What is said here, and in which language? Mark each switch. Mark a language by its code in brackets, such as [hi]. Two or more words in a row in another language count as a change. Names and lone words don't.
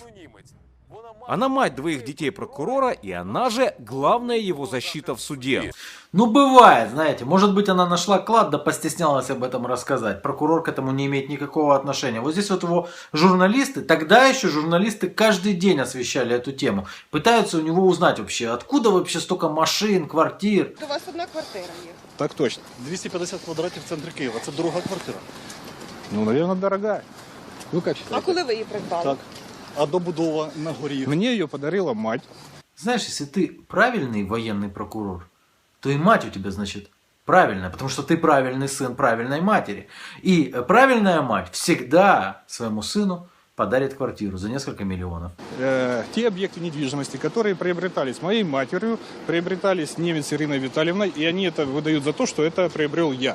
[ru] Она мать 2 детей прокурора, и она же главная его защита в суде. Ну, бывает, знаете. Может быть, она нашла клад, да постеснялась об этом рассказать. Прокурор к этому не имеет никакого отношения. Вот здесь вот его журналисты, тогда еще журналисты каждый день освещали эту тему. Пытаются у него узнать вообще, откуда вообще столько машин, квартир. [uk] У вас одна квартира є. Так точно. 250 квадратів в центрі Києва. Це дорога квартира. Ну, [ru] наверное, дорогая. Ну, как А считаете? [uk] коли ви її придбали? Так. А добудова на горі? [ru] Мне ее подарила мать. Знаешь, если ты правильный военный прокурор, то и мать у тебя, значит, правильная, потому что ты правильный сын правильной матери. И правильная мать всегда своему сыну подарит квартиру за несколько миллионов. Те объекты недвижимости, которые приобретались моей матерью, приобретались Немец Ириной Витальевной, и они это выдают за то, что это приобрел я.